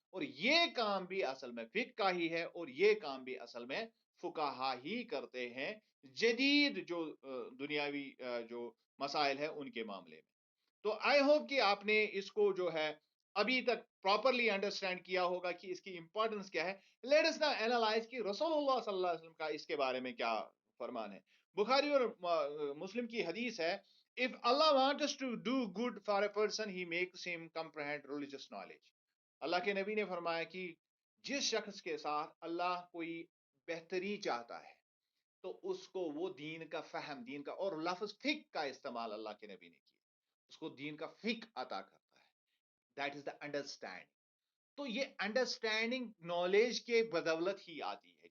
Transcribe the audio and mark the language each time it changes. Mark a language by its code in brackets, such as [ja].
[ur] اور یہ کام بھی اصل میں فقہ کا ہی ہے اور یہ کام بھی اصل میں فقہا ہی کرتے ہیں جدید جو دنیاوی جو مسائل ہے ان کے معاملے میں. تو [en] I hope [ur] کہ آپ نے اس کو جو ہے ابھی تک [en] properly understand [ur] کیا ہوگا کہ اس کی امپورٹنس کیا ہے. [en] let us now analyse [ur] کہ رسول اللہ صلی اللہ علیہ وسلم کا اس کے بارے میں کیا فرمان ہے. بخاری اور مسلم کی حدیث ہے [en] if Allah wants us to do good for a person he makes him comprehend religious knowledge. [ur] اللہ کے نبی نے فرمایا کہ جس شخص کے ساتھ اللہ کوئی بہتری چاہتا ہے تو اس کو وہ دین کا فہم، دین کا، اور لفظ فقہ کا استعمال اللہ کے نبی نے کیا، اس کو دین کا فقہ عطا کرتا ہے. [en] That is the understand. [ur] تو یہ انڈرسٹینڈنگ نالج کے بدولت ہی آتی ہے.